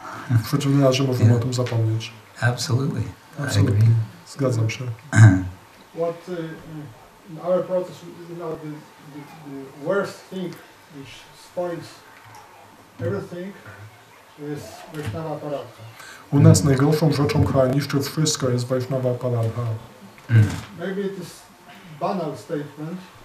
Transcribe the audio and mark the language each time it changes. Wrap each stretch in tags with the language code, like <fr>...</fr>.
<pl>W przeciwnym razie możemy o tym zapomnieć.</pl> <en>Absolutely.</en> <pl>Absolutnie. Zgadzam się.</pl> <en>What in our process, the worst thing which spoils everything is Vaishnava Paradha.</en> <pl>U nas najgorszą rzeczą, która niszczy wszystko, jest Vaishnava Paradha.</pl> <en>Maybe it is banal statement.</en>